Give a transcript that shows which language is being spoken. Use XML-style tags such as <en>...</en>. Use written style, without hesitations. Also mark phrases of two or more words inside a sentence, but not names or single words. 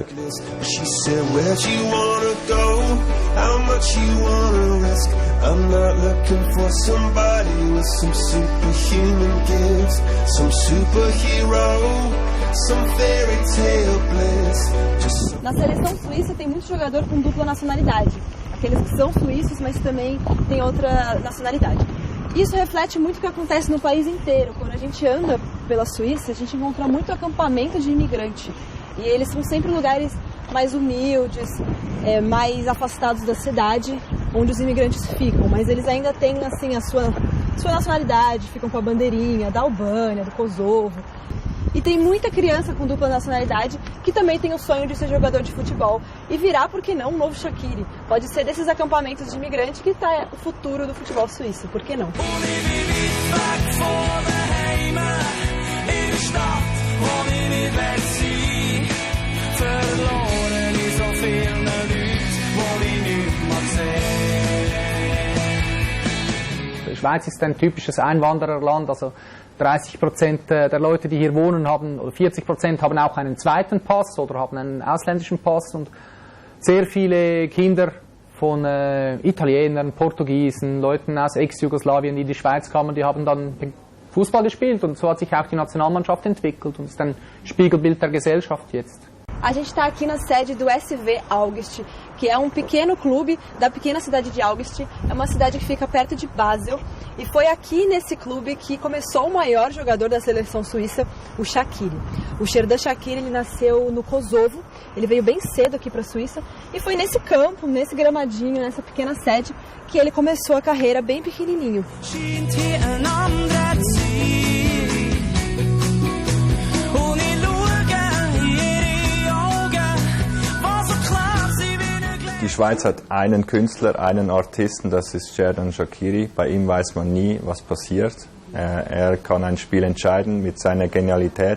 <en>She said, where'd you wanna go? How much you wanna risk? I'm not looking for somebody with some superhuman gifts, some superhero, some fairy tale bliss.</en> <pt>Na seleção suíça tem muito jogador com dupla nacionalidade. Aqueles que são suíços, mas também têm outra nacionalidade. Isso reflete muito o que acontece no país inteiro. Quando a gente anda pela Suíça, a gente encontra muito acampamento de imigrante. E eles são sempre lugares mais humildes, mais afastados da cidade, onde os imigrantes ficam. Mas eles ainda têm assim, a sua nacionalidade, ficam com a bandeirinha da Albânia, do Kosovo. E tem muita criança com dupla nacionalidade que também tem o sonho de ser jogador de futebol e virar, por que não, um novo Shaqiri. Pode ser desses acampamentos de imigrante que está o futuro do futebol suíço, por que não?</pt> <de>Die Schweiz ist ein typisches Einwandererland, also 30% der Leute, die hier wohnen, haben, oder 40% haben auch einen zweiten Pass oder haben einen ausländischen Pass, und sehr viele Kinder von Italienern, Portugiesen, Leuten aus Ex-Jugoslawien, die in die Schweiz kamen, die haben dann Fußball gespielt, und so hat sich auch die Nationalmannschaft entwickelt und ist ein Spiegelbild der Gesellschaft jetzt.</de> <pt>A gente está aqui na sede do SV Augst, que é um pequeno clube da pequena cidade de Augst. É uma cidade que fica perto de Basel. E foi aqui nesse clube que começou o maior jogador da seleção suíça, o Shaqiri. O Xherdan Shaqiri, ele nasceu no Kosovo. Ele veio bem cedo aqui para a Suíça. E foi nesse campo, nesse gramadinho, nessa pequena sede, que ele começou a carreira bem pequenininho.</pt> <de>Die Schweiz hat einen Künstler, einen Artisten, das ist Xherdan Shaqiri. Bei ihm weiß man nie, was passiert. Er kann ein Spiel entscheiden mit seiner Genialität.</de>